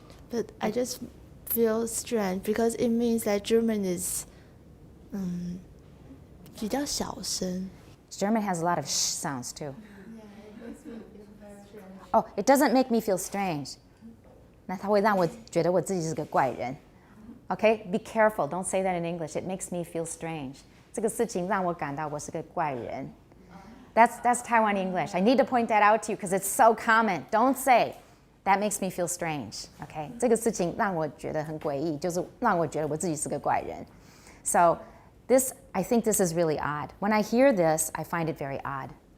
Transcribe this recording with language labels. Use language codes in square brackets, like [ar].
[en] But I just feel strange because it means that German is [zh] 比较小声. [en] German has a lot of sh sounds too. Oh, it doesn't make me feel strange. [zh] 那它会让我觉得我自己是个怪人. [en] Okay, be careful. Don't say that in English. It makes me feel strange. [zh] 这个事情让我感到我是个怪人. [en] That's Taiwan English. I need to point that out to you because it's so common. Don't say, that makes me feel strange. [zh] Okay, 这个事情让我觉得很诡异，就是让我觉得我自己是个怪人. [en] So I think this is really odd. When I hear this, I find it very odd.